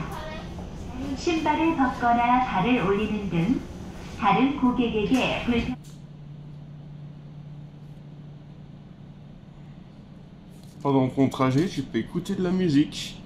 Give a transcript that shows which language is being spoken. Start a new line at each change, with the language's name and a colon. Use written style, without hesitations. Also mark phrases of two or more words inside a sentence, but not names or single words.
Korean: 신발을 벗거나 발을 올리는 등 다른 고객에게 불편.
French: Pendant ton trajet, tu peux écouter de la musique.